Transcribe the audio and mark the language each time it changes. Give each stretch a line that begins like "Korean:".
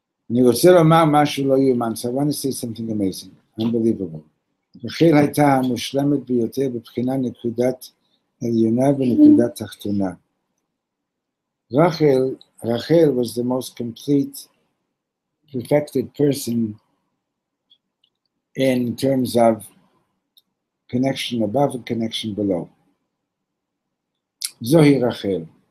Hebrew: אני רוצה לומר משהו לא יאומן,
English: so I want to say something amazing, unbelievable.
Hebrew: רחל הייתה המושלמת ביותר בבחינה נקודת עליונה ונקודת תחתונה.
English: Rachel was the most complete, perfected person in terms of connection above and connection below.
Hebrew: Zohi Rachel.